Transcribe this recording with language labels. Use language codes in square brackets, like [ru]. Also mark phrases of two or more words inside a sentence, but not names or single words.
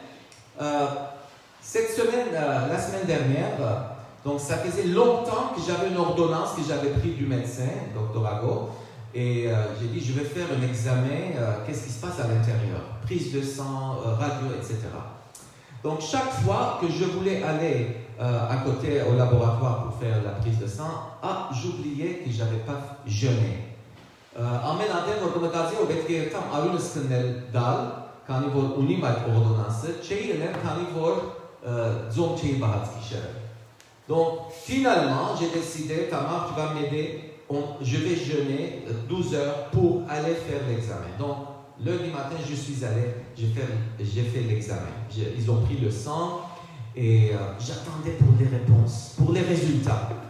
[fr] Cette semaine, la semaine dernière, donc ça faisait longtemps que j'avais une ordonnance que j'avais prise du médecin, Dr Ago, et j'ai dit je vais faire un examen, qu'est-ce qui se passe à l'intérieur, prise de sang, radio, etc. Donc chaque fois que je voulais aller à côté au laboratoire pour faire la prise de sang, j'oubliais que je n'avais pas jeûné. [hy] Ամենատեղ որ կմտածի որ պետք է երթամ արյունս քննել դալ, քանի որ ունիմ այդ օրդոնանսը, չէի ելել, քանի որ ձոմ չէի բահած գիշերը. [fr] Donc finalement, j'ai décidé, Tamar, tu vas m'aider, je vais jeûner 12 heures pour aller faire l'examen. Donc lundi matin, je suis allé, j'ai fait l'examen. Ils ont pris le sang et j'attendais pour les réponses, pour les résultats.